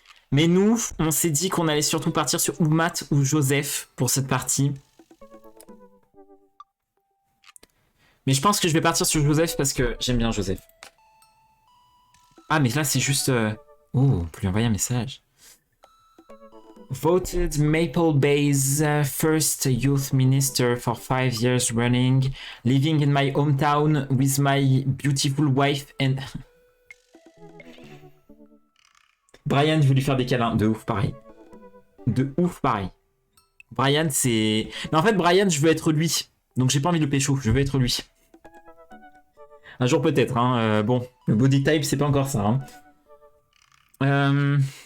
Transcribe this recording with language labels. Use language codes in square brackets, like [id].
[fr] Mais nous, on s'est dit qu'on allait surtout partir sur ou Matt ou Joseph pour cette partie. Mais je pense que je vais partir sur Joseph parce que j'aime bien Joseph. Ah, mais là, c'est juste... Oh, on peut lui envoyer un message. [en] Voted Maple Bay's first youth minister for 5 years running, living in my hometown with my beautiful wife and... [fr] Brian, je veux lui faire des câlins. De ouf, pareil. De ouf, pareil. Brian, c'est... Mais en fait, Brian, je veux être lui. Donc, j'ai pas envie de le pécho. Je veux être lui. Un jour peut-être, hein. Bon, le body type, c'est pas encore ça. Hein.